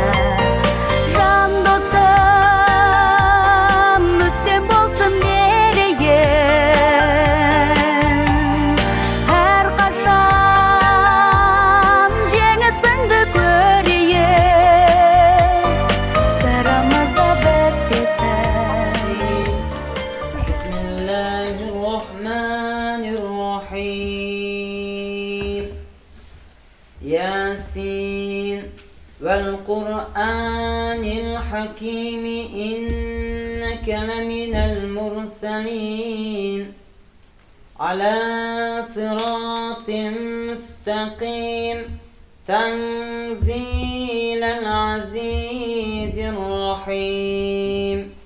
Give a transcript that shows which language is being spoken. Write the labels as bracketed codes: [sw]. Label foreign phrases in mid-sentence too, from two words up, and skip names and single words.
[kk] Жан досым, үстем болсын мерейін, әрқашан жеңісіңді көрейін. Сырымызда бітпесін. [ar] Bismillahirrahmanirrahim. يس والقرآن الحكيم إنك لمن المرسلين على صراط مستقيم تنزيل العزيز الرحيم.